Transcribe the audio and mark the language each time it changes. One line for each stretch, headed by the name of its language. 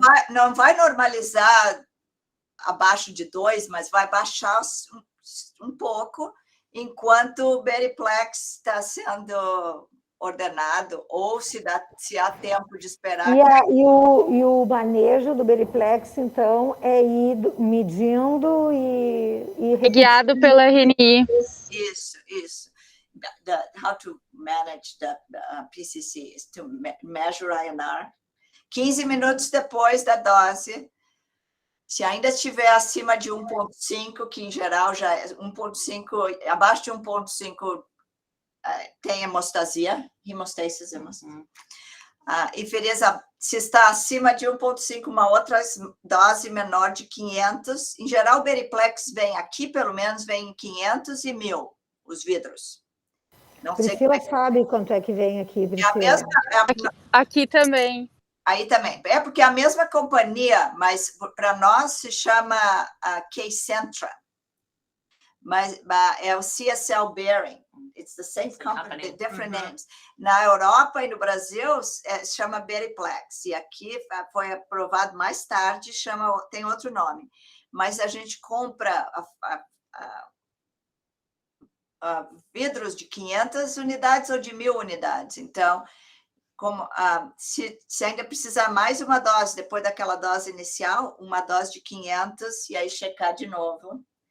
Portuguese: Não vai normalizar abaixo de 2, mas vai baixar um pouco, enquanto o Beriplex está sendo ordenado, ou se há tempo de esperar. E o manejo do Beriplex, então, é ir medindo e guiado pelo RNI. Isso.
English: How to manage the PCC is to measure INR.
Portuguese: 15 minutos depois da dose, se ainda estiver acima de 1,5, que em geral já é 1,5, abaixo de 1,5 tem hemostasia, hemostasis. E se está acima de 1,5, uma outra dose menor de 500, em geral o Beriplex vem aqui, pelo menos, vem em 500 e 1.000, os vidros. Não Priscila sabe quanto é que vem aqui, Priscila. Aqui também. Aí também. É porque é a mesma companhia, mas para nós se chama K-Centra. Mas é o CSL Behring.
English: It's the same company, different names.
Portuguese: Na Europa e no Brasil se chama Beriplex. E aqui foi aprovado mais tarde, tem outro nome. Mas a gente compra vidros de 500 unidades ou de 1.000 unidades. Então, se ainda precisar mais uma dose, depois daquela dose inicial, uma dose de 500, e aí checar de novo.